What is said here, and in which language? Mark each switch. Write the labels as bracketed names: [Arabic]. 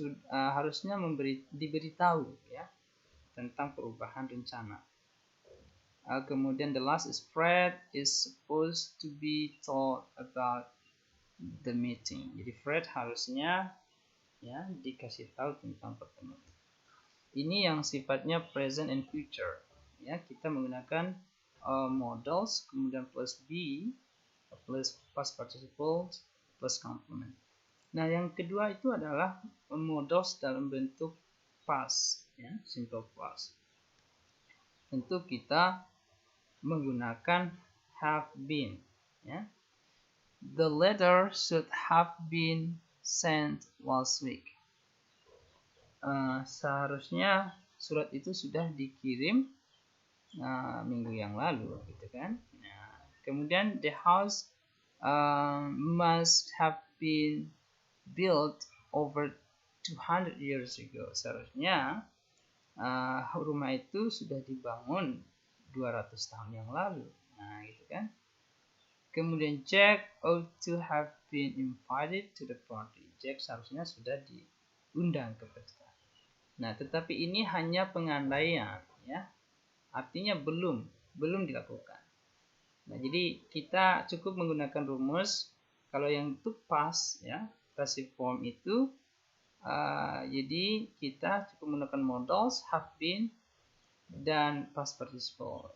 [Indonesian] harusnya diberitahu ya tentang perubahan rencana. Kemudian [English] the last is Fred is supposed to be told about the meeting. [Indonesian] Jadi Fred harusnya ya dikasih tahu tentang pertemuan. Ini yang sifatnya [English] present and future. [Indonesian] Ya, kita menggunakan modals, kemudian plus be, plus past participle, plus complement. Nah, yang kedua itu adalah modals dalam bentuk past, ya, simple past. Tentu kita menggunakan have been, ya. [English] The letter should have been sent last week. [Indonesian] Seharusnya surat itu sudah dikirim minggu yang lalu, gitu kan? Nah, kemudian [English] the house must have been built over 200 years ago. [Indonesian] Seharusnya rumah itu sudah dibangun 200 tahun yang lalu. Nah, gitu kan? Kemudian [English] Jack ought to have been invited to the party. [Indonesian] Jack seharusnya sudah diundang ke pesta. Nah, tetapi ini hanya pengandaian, ya. Artinya belum dilakukan. Nah, jadi kita cukup menggunakan rumus. Kalau yang itu past, ya, passive form itu, jadi kita cukup menggunakan modals, have been, dan past participle.